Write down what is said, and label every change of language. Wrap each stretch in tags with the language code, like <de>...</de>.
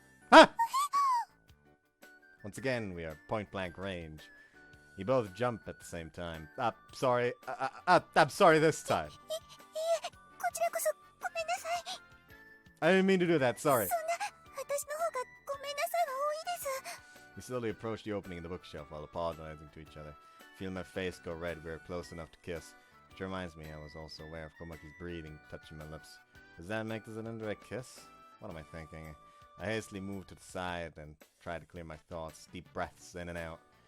<en>Ah! Once again, we are point blank range. You both jump at the same time. I'm sorry this time.</en> <ja>いえ、こちらこそ</ja> <en>I didn't mean to do that, sorry.</en> <ja>そんな、私の方がごめんなさいは多いです。</ja> <en>We slowly approached the opening in the bookshelf while apologizing to each other. Feeling my face go red, we were close enough to kiss. Which reminds me, I was also aware of Komaki's breathing touching my lips. Does that make this an indirect kiss? What am I thinking? I hastily moved to the side and tried to clear my thoughts, deep breaths in and out.</en>